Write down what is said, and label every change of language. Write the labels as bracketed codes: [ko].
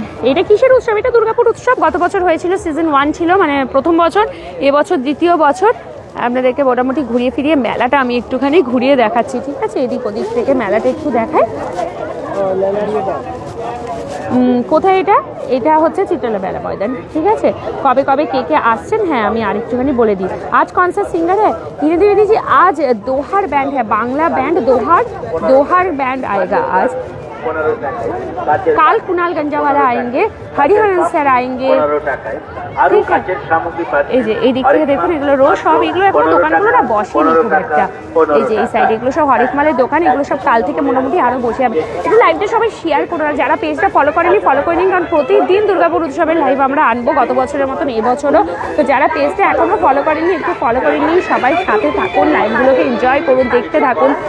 [bn] এটা কিসের উৎসব, এটা দুর্গাপুর উৎসব, গত বছর হয়েছিল, সিজন 1 ছিল, মানে প্রথম বছর, এবছর দ্বিতীয় বছর। আপনাদেরকে মোটামুটি ঘুরিয়ে ফিরিয়ে মেলাটা আমি একটুখানি ঘুরিয়ে দেখাচ্ছি, ঠিক আছে। এদিক ওদিক থেকে মেলাটা একটু দেখায়। কোথায় এটা, এটা হচ্ছে চিত্রালয় মেলা ময়দান, ঠিক আছে। কবে কবে কে কে আসছেন, হ্যাঁ আমি আরেকটুখানি বলে দিই। আজ কনসার্ট সিঙ্গার হ্যাঁ [hi] धीरे धीरे दीजिए, आज दोहार बैंड है, बांग्ला बैंड दोहार बैंड आएगा आज। काल कुणाल गंजावाला आएंगे, हरिहरन सर आएंगे, ठीक है। [bn] এই যে এই দিক থেকে দেখুন, এগুলো রোজ সব, এগুলো এখন দোকানগুলো না বসেনি খুব একটা, এই যে এই সাইড এগুলো সব হরেক মালের দোকান, এগুলো সব কাল থেকে মোটামুটি আরও বসে যাবে। একটু লাইভটা সবাই শেয়ার করো, যারা পেজটা ফলো করেনি ফলো করে নিন, কারণ প্রতিদিন দুর্গাপুর উৎসবের লাইভ আমরা আনবো, গত বছরের মতন এবছরও। তো যারা পেজটা এখনও ফলো করেনি একটু ফলো করে নিন, সবাই সাথে থাকুন, লাইভগুলোকে এনজয় করুন, দেখতে থাকুন।